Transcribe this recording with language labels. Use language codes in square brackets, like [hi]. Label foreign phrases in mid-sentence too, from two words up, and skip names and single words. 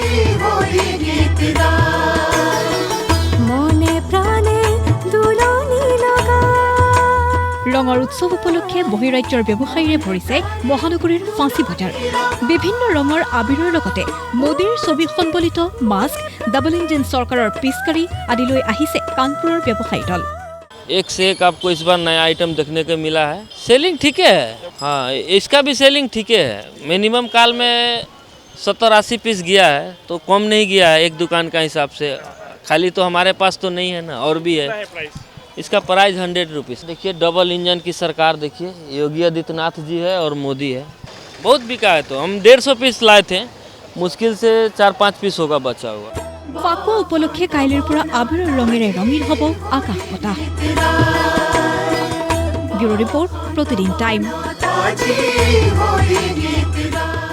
[as] ৰঙৰ উৎসৱ উপলক্ষে বহিৰাজ্যৰ ব্যৱসায়ীৰে ভৰিছে মহানগৰীৰ ফাঁচী বজাৰ। বিভিন্ন ৰঙৰ আবিৰৰ লগতে মোদীৰ ছবি সম্বলিত মাস্ক, ডাবল ইঞ্জিন চৰকাৰৰ পিচকাৰী আদি লৈ আহিছে কানপুৰৰ ব্যৱসায়ী দল। [hi] एक से एक आपको इस बार नया आइटम देखने को मिला है। सेलिंग ठीक है, हाँ इसका भी सेलिंग ठीक है। मिनिमम काल में 70-80 पीस गया है, तो कम नहीं गया है एक दुकान का हिसाब से। खाली तो हमारे पास तो नहीं है ना, और भी है। इसका प्राइस 100 रुपीज़। देखिए डबल इंजन की सरकार, देखिए योगी आदित्यनाथ जी है और मोदी है। बहुत बिका है, तो हम 150 पीस लाए थे, मुश्किल से 4-5 पीस होगा बचा हुआ। [as] ফাকুৱা উপলক্ষে কাইলৈৰ পৰা আবিৰৰ ৰঙেৰে ৰঙীন হ'ব আকাশ বতাহ। ব্যুৰো ৰিপৰ্ট, প্ৰতিদিন টাইম।